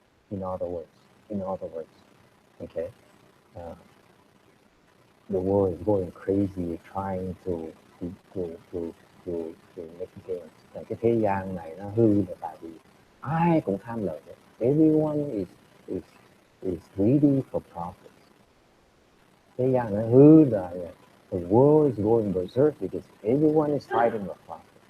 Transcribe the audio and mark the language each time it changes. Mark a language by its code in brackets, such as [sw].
[en] In other words, okay, the world is going crazy trying to make gains. [vi] Cái thế gian này nó hư là tại vì ai cũng tham lợi. [en] Everyone is greedy for profits. [vi] Thế gian nó hư rồi. [en] The world is going berserk because everyone is fighting the profit.